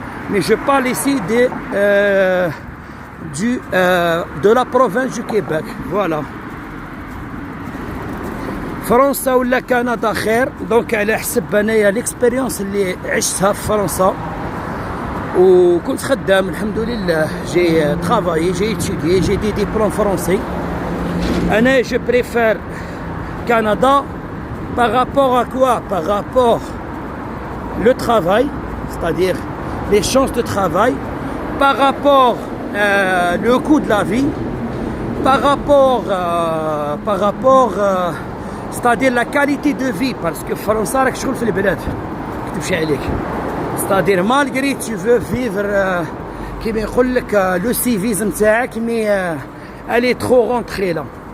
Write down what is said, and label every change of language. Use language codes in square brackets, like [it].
[fr] Mais je parle ici de la province du Québec. Voilà. [ar] فرنسا ولا كندا خير دونك على حسب انايا ليكسبيريونس اللي عشتها في فرنسا وكنت خدام الحمد لله [fr] جي ترافايي [ar] جي [fr] étudié j'ai des diplômes français [ar] انا [fr] je préfère Canada par rapport à quoi? Par rapport le travail, c'est-à-dire les chances de travail, par rapport le coût de la vie, par rapport c'est-à-dire la qualité de vie parce que France [ar] راك شغل في البلاد كتمشي عليك [fr] c'est-à-dire malgré tu veux vivre [ar] كيما يقول لك [fr] le civisme [ar] تاعك [fr] mais elle est trop rentrée là.